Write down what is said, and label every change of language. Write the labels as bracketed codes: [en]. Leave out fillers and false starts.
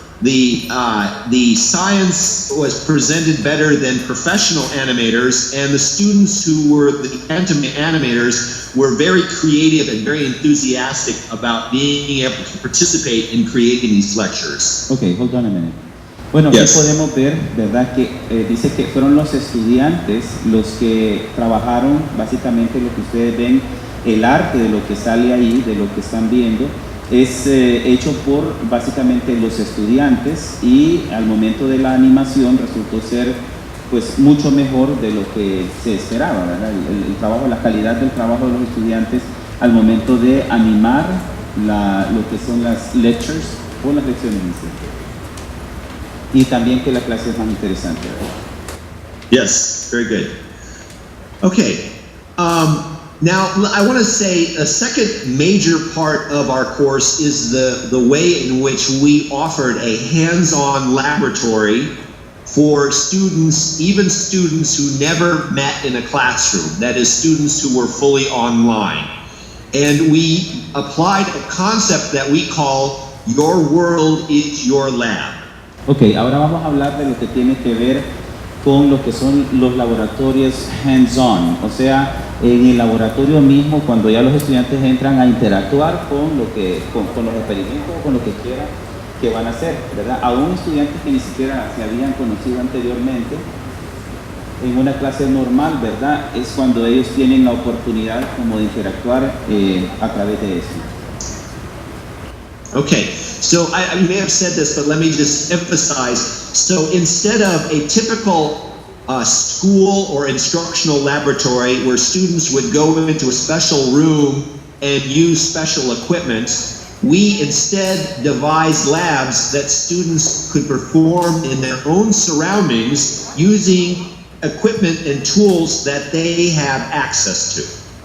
[en] The science was presented better than professional animators, and the students who were the animators were very creative and very enthusiastic about being able to participate in creating these lectures. Okay, hold on a minute. [es] Bueno, [en] Yes. [es] aquí podemos ver, ¿verdad? Que dice que fueron los estudiantes los que trabajaron básicamente lo que ustedes ven, el arte de lo que sale ahí, de lo que están viendo. Es hecho por básicamente los estudiantes y al momento de la animación resultó ser pues mucho mejor de lo que se esperaba, ¿verdad? El trabajo, la calidad del trabajo de los estudiantes al momento de animar lo que son las lectures o las lecciones en sí. Y también que la clase es más interesante, ¿verdad? [en] Yes, very good. Okay. Now, I want to say a second major part of our course is the way in which we offered a hands-on laboratory for students, even students who never met in a classroom, that is, students who were fully online. And we applied a concept that we call Your World is Your Lab. [es] Ok, ahora vamos a hablar de lo que tiene que ver con lo que son los laboratorios hands-on, o sea, en el laboratorio mismo, cuando ya los estudiantes entran a interactuar con los experimentos, con lo que quieran que van a hacer, ¿verdad? Aún estudiantes que ni siquiera se habían conocido anteriormente, en una clase normal, ¿verdad? Es cuando ellos tienen la oportunidad como de interactuar a través de eso. [en] Okay, so I may have said this, but let me just emphasize. So instead of a typical school or instructional laboratory where students would go into a special room and use special equipment, we instead devised labs that students could perform in their own surroundings using equipment and tools that they have access to.